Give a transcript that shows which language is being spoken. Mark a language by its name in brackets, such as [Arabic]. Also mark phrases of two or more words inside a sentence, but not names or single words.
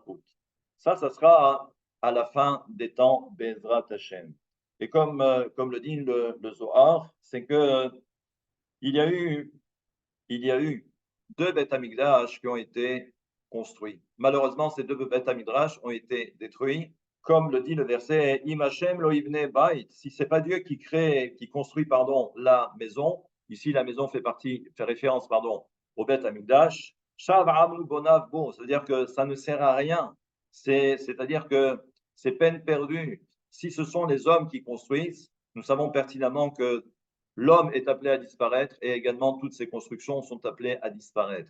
[French] Ça sera à la fin des temps, [Hebrew] בעזרת השם. [French] Et comme le dit le Zohar, c'est que il y a eu, il y a eu deux Beth Amikdash qui ont été construits. Malheureusement, ces deux Beth Amikdash ont été détruits. Comme le dit le verset, [Hebrew] אם השם לא יבנה בית, [French] si c'est pas Dieu qui crée, qui construit, pardon, la maison, ici la maison fait référence, pardon, au Beth Amikdash, [Hebrew] שוא עמלו בוניו בו, [French] c'est-à-dire que ça ne sert à rien. C'est-à-dire que c'est peine perdue. Si ce sont les hommes qui construisent, nous savons pertinemment que l'homme est appelé à disparaître et également toutes ces constructions sont appelées à disparaître.